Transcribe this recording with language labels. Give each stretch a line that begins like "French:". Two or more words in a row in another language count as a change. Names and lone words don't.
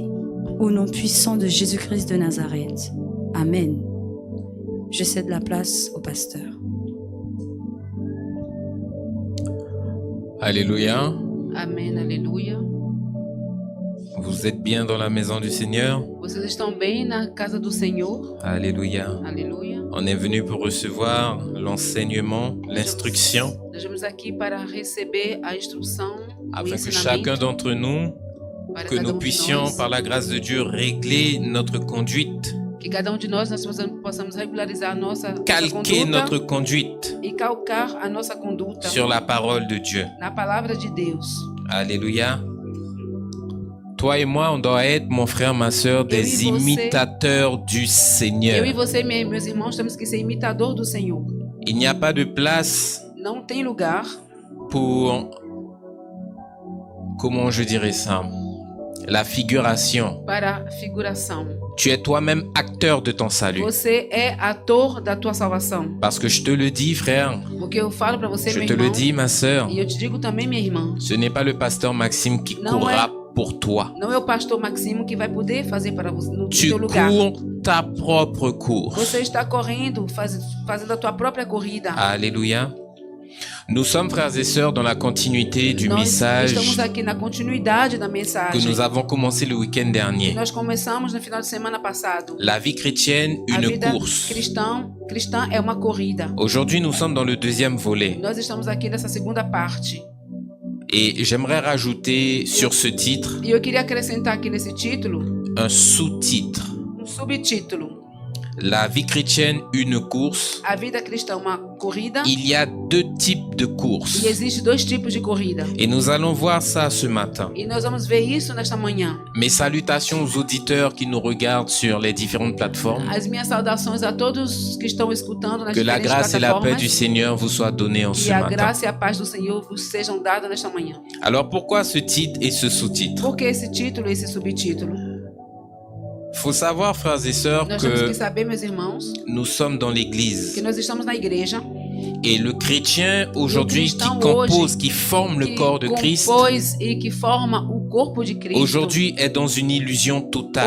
French: Au nom puissant de Jésus-Christ de Nazareth. Amen. Je cède la place au pasteur. Alléluia. Amen, alléluia. Vous êtes bien dans la maison du Seigneur?
Portuguese: Vocês estão bem na casa do Senhor?
French: Alléluia.
Portuguese: Aleluia.
French: On est venu pour recevoir l'enseignement, l'instruction,
Portuguese: Nós estamos aqui para receber a instrução, o
French: afin que
Portuguese: ensinamento,
French: chacun d'entre nous,
Portuguese: para que cada
French: nous
Portuguese: de
French: puissions,
Portuguese: nós,
French: par la grâce de Dieu, régler notre conduite,
Portuguese: que cada de nós possamos regularizar a nossa
French: calquer
Portuguese: conduta
French: notre conduite
Portuguese: e calcar a nossa conduta
French: sur la parole de Dieu.
Portuguese: na palavra de Deus.
French: Alléluia. Toi et moi, on doit être, mon frère, ma soeur, des
Portuguese: você.
French: imitateurs du Seigneur.
Portuguese: Eu e você, meus irmãos, temos que ser imitador do Senhor.
French: Il n'y a pas de place
Portuguese: Não tem lugar
French: pour, comment je dirais ça, la figuration.
Portuguese: para figuração.
French: Tu es toi-même acteur de ton salut.
Portuguese: Você é ator da tua salvação.
French: Parce que je te le dis, frère,
Portuguese: Porque eu falo para você,
French: je
Portuguese: meu
French: te le
Portuguese: irmão,
French: dis, ma sœur,
Portuguese: e eu te digo também, minha irmã,
French: ce n'est pas le pasteur Maxime qui Non, courra pour toi.
Portuguese: não é o pastor Maximo que vai poder fazer para você no
French: Tu
Portuguese: teu lugar.
French: cours ta propre course.
Portuguese: Você está correndo, fazendo a tua própria corrida.
French: Alléluia. Nous sommes frères et sœurs dans la continuité du
Portuguese: Nós
French: message
Portuguese: estamos aqui na continuidade da
French: que
Portuguese: mensagem
French: nous avons commencé le week-end dernier.
Portuguese: nós começamos no final de semana passado.
French: La vie chrétienne,
Portuguese: A
French: une
Portuguese: vida
French: course.
Portuguese: cristã é uma corrida.
French: Aujourd'hui, nous sommes dans le deuxième volet.
Portuguese: Nós estamos aqui nessa segunda parte.
French: Et j'aimerais rajouter sur ce titre
Portuguese: E eu queria acrescentar aqui nesse título
French: un sous-titre.
Portuguese: um subtítulo:
French: la vie chrétienne une course.
Portuguese: A vida cristã é uma corrida.
French: Il y a deux types de courses.
Portuguese: E existe dois tipos de corrida.
French: Et nous allons voir ça ce matin.
Portuguese: E nós vamos ver isso nesta manhã.
French: Mes salutations aux auditeurs qui nous regardent sur les différentes plateformes.
Portuguese: As minhas saudações a todos que estão escutando nas
French: Que la
Portuguese: diferentes
French: grâce et la paix
Portuguese: plataformas.
French: du Seigneur vous soient données en ce
Portuguese: E a
French: matin.
Portuguese: graça e a paz do Senhor vos sejam dadas nesta manhã.
French: Alors pourquoi ce titre et ce sous-titre?
Portuguese: Por que esse título e esse subtítulo?
French: Faut savoir, frères et sœurs,
Portuguese: Nós temos que
French: que
Portuguese: saber, meus irmãos,
French: nous sommes dans
Portuguese: que
French: l'église.
Portuguese: nós estamos na igreja.
French: Et le chrétien aujourd'hui qui
Portuguese: cristão
French: compose,
Portuguese: hoje,
French: qui forme le
Portuguese: que
French: corps de Christ,
Portuguese: compôs e que forma o corpo de Cristo.
French: aujourd'hui est dans une illusion totale.